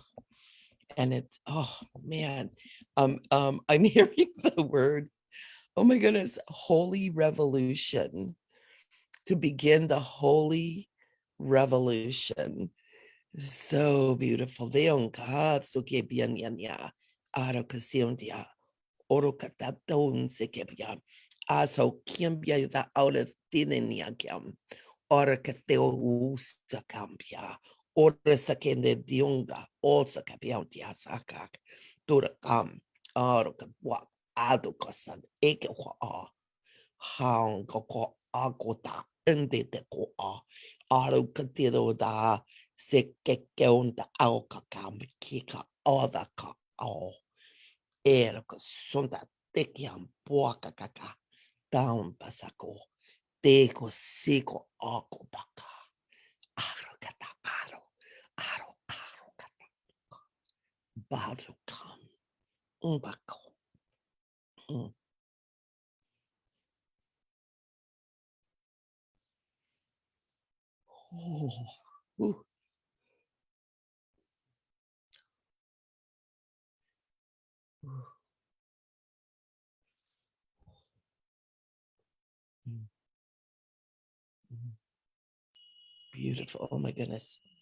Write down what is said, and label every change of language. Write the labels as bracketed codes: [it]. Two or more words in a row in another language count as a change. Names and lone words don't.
[en] And it's, oh man, I'm hearing the word, oh my goodness, holy revolution, to begin the holy revolution. So beautiful. Leon katsu ke bianyanya aro kasiondia oro kataton se ke bia aso kiambia da aura tinenia kiam ora kateo usa cambia ora sakende dionga osa kapiantia sakak dura kam aro kabwa ado kosan eke kwa hang ko agota ende de ko aro katero da se ke onda au kakam kika oda ka o era ko sonda te kiam poaka kaka down pasako te ko siko ako baka aro kata aro kata baru kam umbako. Oh, beautiful. Oh my goodness.